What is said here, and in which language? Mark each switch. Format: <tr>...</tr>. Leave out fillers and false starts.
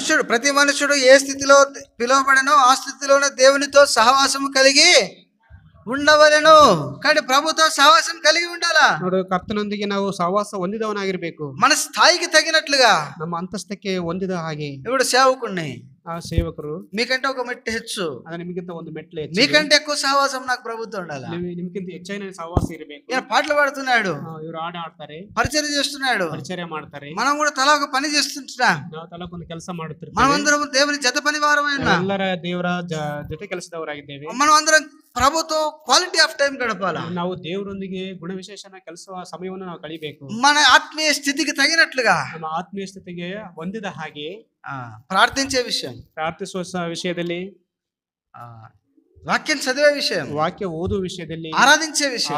<te>ప్రతి మనుషుడు ఏ స్థితిలో పిలువబడనో ఆ స్థితిలోనే దేవునితో సహవాసం కలిగి ఉండవలెను. కానీ ప్రభుతో సహవాసం కలిగి ఉండాలా.</te> <kn>ನೋಡು, ಕರ್ತನೊಂದಿಗೆ ನಾವು ಸಹವಾಸ ಹೊಂದಿದವನಾಗಿರಬೇಕು.</kn> <te>మన స్థాయికి తగినట్లుగా,</te> <kn>ನಮ್ಮ ಅಂತಸ್ತಕ್ಕೆ ಹೊಂದಿದ ಹಾಗೆ.</kn> <te>ఇప్పుడు సేవకుణ్ణి,</te> <kn>ఆ సేవಕರು</kn> <te>మీకంటే ఒక మెట్టు హెచ్చు,</te> <kn>ಅದ ನಿಮಗಿಂತ ಒಂದು ಮೆಟ್ಲು ಹೆಚ್ಚು,</kn> <te>మీకంటే ఎక్కువ సహవాసం నాకు ప్రభుత్వం ఉండాలా.</te> <kn>ನಿಮಗಿಂತ ಹೆಚ್ಚಿನ ಸಹವಾಸ ಇರಬೇಕು.</kn> <te>ఈయన పాటలు పాడుతున్నాడు,</te> <kn>ಇವರು ಆಡ್ತಾರೆ,</kn> <te>పరిచర్య చేస్తున్నాడు,</te> <kn>ಪರಿಚರ್ಯ ಮಾಡ್ತಾರೆ,</kn> <te>మనం కూడా తలా ఒక పని చేస్తుంటున్నాం.</te> <kn>ನಾವು ತಲಕೊಂದು ಕೆಲಸ ಮಾಡುತ್ತಿರ್ತೀವಿ.</kn> <te>మనమందరం దేవుని జత పనివారమైన,</te> <kn>ಎಲ್ಲರ ದೇವರ ಜೊತೆ ಕೆಲಸದವರಾಗಿದ್ದೇವೆ.</kn> <te>మనం అందరం ప్రభుతో క్వాలిటీ ఆఫ్ టైం గడపాలా.</te> <kn>ನಾವು ದೇವರೊಂದಿಗೆ ಗುಣವಿಶೇಷನ ಕೆಲಸ ಸಮಯವನ್ನು ನಾವು ಕಳಿಬೇಕು.</kn> <te>మన ఆత్మీయ స్థితికి తగినట్లుగా,</te> <kn>ನಮ್ಮ ಆತ್ಮೀಯ ಸ್ಥಿತಿಗೆ ಹೊಂದಿದ ಹಾಗೆ</kn> <te>ప్రార్థించే విషయం,</te> <kn>ಪ್ರಾರ್ಥಿಸುವ ವಿಷಯದಲ್ಲಿ,</kn> <te>వాక్యం చదివే విషయం,</te> <kn>ವಾಕ್ಯ ಓದುವ ವಿಷಯದಲ್ಲಿ,</kn> <te>ఆరాధించే విషయం,</te>